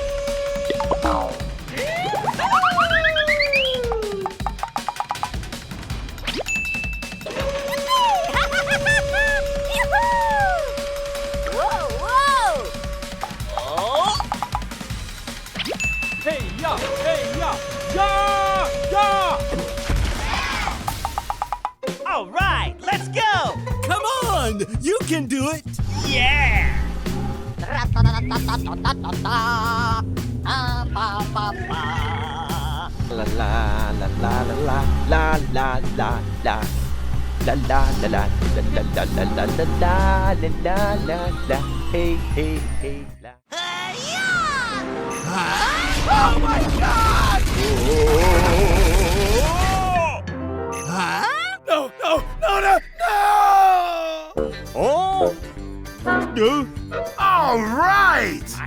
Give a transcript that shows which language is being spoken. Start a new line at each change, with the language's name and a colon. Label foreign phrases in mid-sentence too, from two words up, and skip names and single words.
English: Whoa, whoa! Oh! Hey, ya! Hey, ya! Ya! Ya! All right, let's go! Come on! You can do it! Yeah! La la la la la la la la la. La la la la la la la la la la la la la la. Hey hey hey la. Oh my God! Huh? No, no, no, no, no! Oh! All right!